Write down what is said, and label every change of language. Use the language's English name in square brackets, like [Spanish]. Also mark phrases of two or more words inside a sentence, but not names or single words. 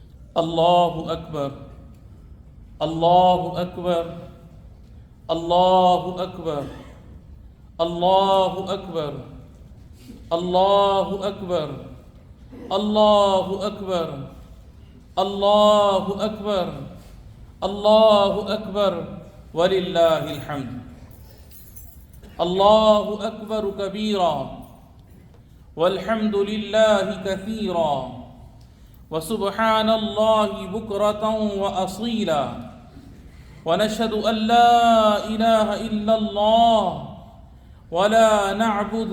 [Arabic] اللہ اکبر اللہ اکبر اللہ اکبر اللہ اکبر اللہ اکبر اللہ اکبر اللہ اکبر اللہ اکبر وللہ الحمد۔ اللہ اکبر کبیرا والحمد للہ کثیرا وسبحان اللہ بکرۃ واصیلا ونشهد ان لا الہ الا اللہ ولا نعبد